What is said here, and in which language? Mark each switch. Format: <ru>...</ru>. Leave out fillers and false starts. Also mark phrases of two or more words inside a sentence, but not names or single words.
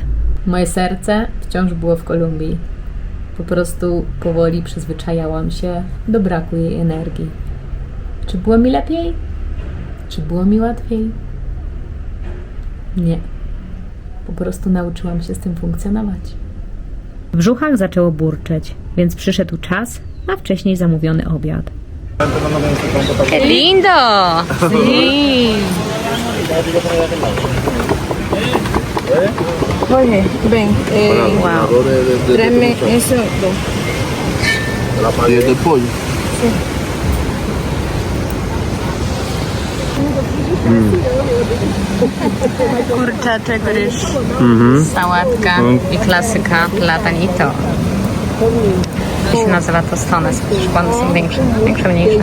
<pl>Moje serce wciąż było w Kolumbii. Po prostu powoli przyzwyczajałam się do braku jej energii. Czy było mi lepiej? Czy było mi łatwiej? Nie. Po prostu nauczyłam się z tym funkcjonować. W brzuchach zaczęło burczeć, więc przyszedł czas na wcześniej zamówiony obiad.</pl> <es>Lindo! Sí. Jorge, ven, Wow. tráeme eso. La paella de pollo.</es> <pl>Kurczaczek, ryż, sałatka i klasyka platanito. To się nazywa tostones, przecież one są większe, mniejsze.</pl>